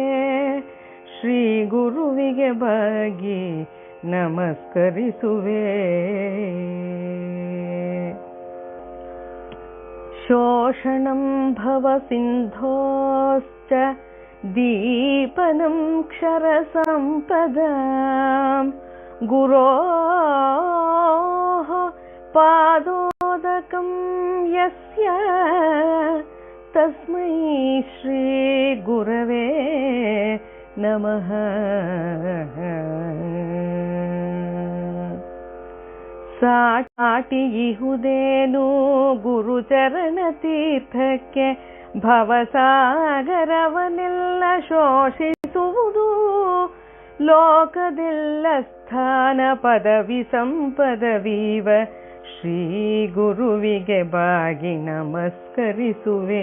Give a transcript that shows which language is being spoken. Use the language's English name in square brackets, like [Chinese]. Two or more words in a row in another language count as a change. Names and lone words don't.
[Kannada] ಶ್ರೀ ಗುರುವಿಗೆ ಬಾಗಿ ನಮಸ್ಕರಿಸುವೆ. [Sanskrit] ಶೋಷಣಂ ಭವ ಸಿಂಧೋಶ್ಚ ದೀಪನಂ ಕ್ಷರ ಸಂಪದಾಂ, ಗುರೋಃ ಪಾದೋದಕಂ ಯಸ್ಯ ತಸ್ಮೈ ಶ್ರೀ ಗುರವೇ ನಮಃ. [Kannada] ಸಾಟಿ ಇಹುದೇನು ಗುರುಚರಣ ತೀರ್ಥಕ್ಕೆ, ಭವಸಾಗರವನ್ನೆಲ್ಲ ಶೋಷಿಸುವುದು, ಲೋಕದೆಲ್ಲ ಸ್ಥಾನ ಪದವಿ ಸಂಪದವೀವ ಶ್ರೀ ಗುರುವಿಗೆ ಬಾಗಿ ನಮಸ್ಕರಿಸುವೆ.